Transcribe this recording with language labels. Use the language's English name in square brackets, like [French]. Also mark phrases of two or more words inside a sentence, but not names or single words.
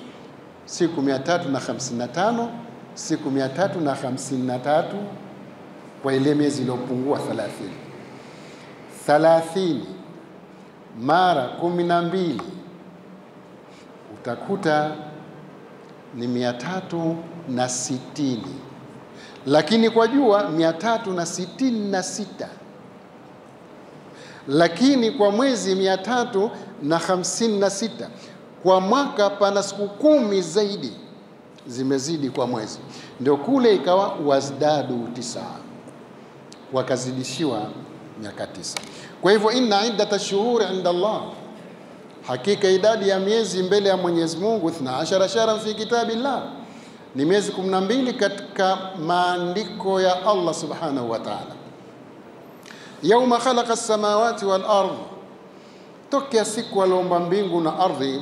[Swahili] siku 355, siku 353, kwa ile miezi iliyopungua 30 mara 12 utakuta ni 360, lakini kwa jua 366, lakini kwa mwezi 356. Kwa mwaka pana siku 10 zaidi zimezidi kwa mwezi, ndio kule ikawa wazdadu 9, wakazidishiwa miaka 9. Kwa hivyo [Arabic] إن عدة الشهور عند الله, [Swahili] hakika idadi ya miezi mbele ya Mwenyezi Mungu 12 [Arabic] شهرا في كتاب الله, [Swahili] ni miezi 12 katika maandiko ya Allah [Arabic] سبحانه وتعالى. يوم خلق السماوات والأرض, [Swahili] tokea siku aliumba mbingu na ardhi.